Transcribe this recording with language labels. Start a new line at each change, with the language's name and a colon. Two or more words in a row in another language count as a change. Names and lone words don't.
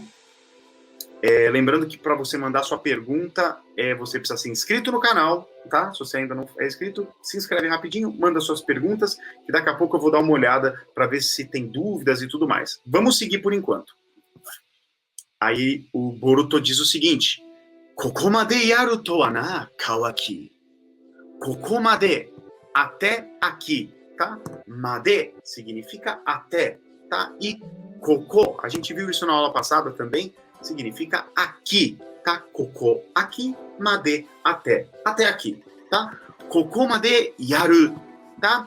Portuguese: Lembrando que para você mandar sua pergunta, você precisa ser inscrito no canal, tá? Se você ainda não é inscrito, se inscreve rapidinho, manda suas perguntas, que daqui a pouco eu vou dar uma olhada para ver se tem dúvidas e tudo mais. Vamos seguir por enquanto. Aí o Boruto diz o seguinte:
Japanese: ここまでやるとはな、カワキ. Kokomade,
Portuguese: até aqui, tá? Made significa até, tá? E koko, a gente viu isso na aula passada também, significa aqui, tá? Koko, aqui, made, até aqui, tá?
Japanese: ここまでやる, tá?